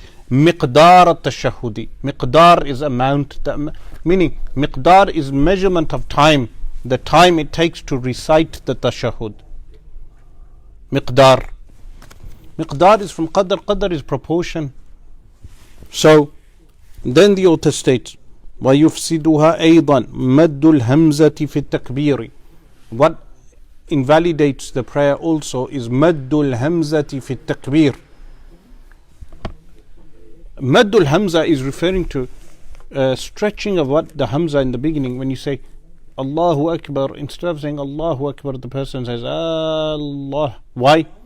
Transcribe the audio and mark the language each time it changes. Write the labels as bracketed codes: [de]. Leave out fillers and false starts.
[ar] مقدار التشهد, [en] مقدار is amount, meaning مقدار is measurement of time, the time it takes to recite the tashahhud. مقدار is from qadr is proportion. So then the author states [ar] ويفسدها أيضا مد الهمزة في التكبير. [en] What invalidates the prayer also is [ar] مد الهمزة في التكبير. [en] Maddul Hamza is referring to stretching of what? The Hamza in the beginning. When you say Allahu Akbar, instead of saying Allahu Akbar, the person says Allah. Why?